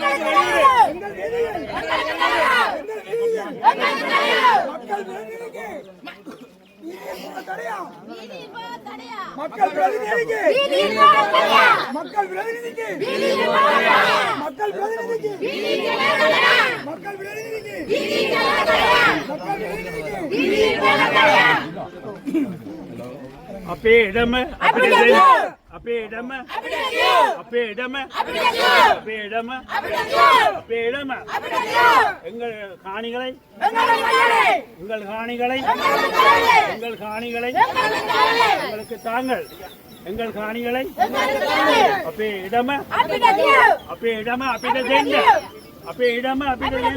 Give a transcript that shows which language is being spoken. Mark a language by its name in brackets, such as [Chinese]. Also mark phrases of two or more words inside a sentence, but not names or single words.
[Tamil] மக்கள் பிரதிநிதிக்கு மக்கள் பிரதிநிதிக்கு மக்கள் பிரதிநிதிக்கு மக்கள் பிரதிநிதிக்கு [Sinhala] අපේ ඉඩම අපිට දෙන්න අපේ ඉඩම අපේ ඉඩම අපේ ඉඩම අපේ ඉඩම [Tamil] எங்கள் காணிகளை எங்கள் காணிகளை எங்கள் காணிகளை எங்களுக்கு தாங்கள் எங்கள் காணிகளை [Sinhala] අපේ ඉඩම අපේ ඉඩම අපිට දෙන්න අපේ ඉඩම අපිට දෙන්න.